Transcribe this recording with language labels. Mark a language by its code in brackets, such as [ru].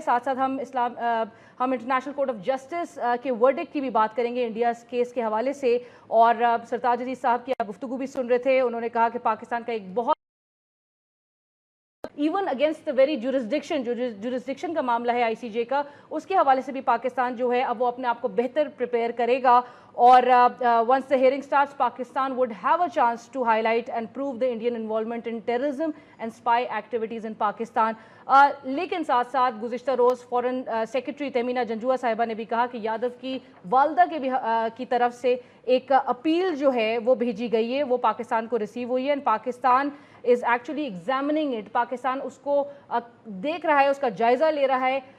[ur] ساتھ ساتھ ہم انٹرنیشنل کورٹ آف جسٹس کے ورڈکٹ کی بھی بات کریں گے انڈیا کیس کے حوالے سے. اور سرتاج عزیز صاحب کی گفتگو بھی سن رہے تھے، انہوں نے کہا کہ پاکستان کا ایک بہت [en] even against the very jurisdiction, [ur] جو جورسڈکشن کا معاملہ ہے ICJ کا، اس کے حوالے سے بھی پاکستان جو ہے اب وہ اپنے آپ کو بہتر پریپیئر کرے گا. [en] اور once the hearing starts, Pakistan would have a chance to highlight and prove the Indian involvement in terrorism and spy activities in Pakistan. [ur] لیکن ساتھ ساتھ گزشتہ روز فورن سیکرٹری تیمینہ جنجوعہ صاحبہ نے بھی کہا کہ یادو کی والدہ کی طرف سے ایک اپیل جو ہے وہ بھیجی گئی ہے، وہ پاکستان کو ریسیو ہوئی ہے، اور Pakistan [en] is actually examining it. [ur] Pakistan اس کو دیکھ رہا ہے، اس کا جائزہ لے رہا ہے.